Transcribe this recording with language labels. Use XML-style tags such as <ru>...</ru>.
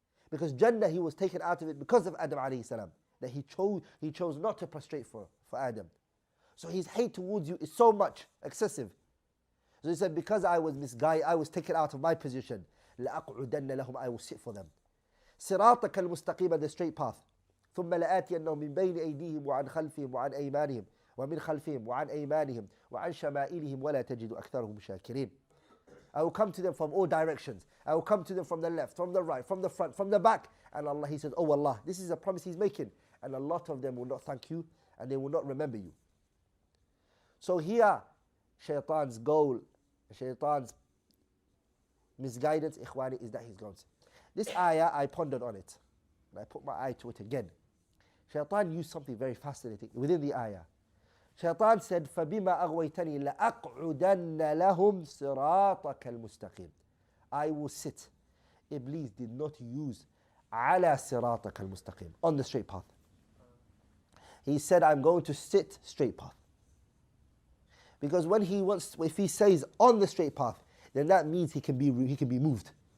<en>Because Jannah, he was taken out of it because of Adam alayhi salam. That he chose not to prostrate for Adam. So his hate towards you is so much, excessive. So he said, because I was misguided, I was taken out of my position, لَأَقْعُدَنَّ لَهُمْ, I will sit for them. صِرَاطَكَ الْمُسْتَقِيمَ, the straight path.</en> <ar>ثُمَّ لَآتِيَنَّهُمْ مِنْ بَيْنِ أَيْدِيهِمْ وَعَنْ خَلْفِهِمْ وَعَنْ أَيْمَانِهِمْ ومن خلفهم وعن أيمانهم وعن شمائلهم ولا تجد أكثرهم شاكرين.</ar> <en>I will come to them from all directions. I will come to them from the left, from the right, from the front, from the back. And Allah, he says, oh Allah, this is a promise he's making. And a lot of them will not thank you and they will not remember you. So here, Shaytan's goal, Shaytan's misguidance, ikhwani, is that he's going to. This ayah, I pondered on it. And I put my eye to it again. Shaytan used something very fascinating within the ayah.</en> <ar>Shaytan said, فَبِمَا أَغْوَيْتَنِي لَأَقْعُدَنَّ لَهُمْ صِرَاطَكَ الْمُسْتَقِيمِ.</ar> <en>I will sit. Iblis did not use عَلَى صِرَاطَكَ الْمُسْتَقِيمِ, on the straight path. He said, I'm going to sit straight path. Because when he wants, if he says on the straight path, then that means he can be moved. He can be moved.</en>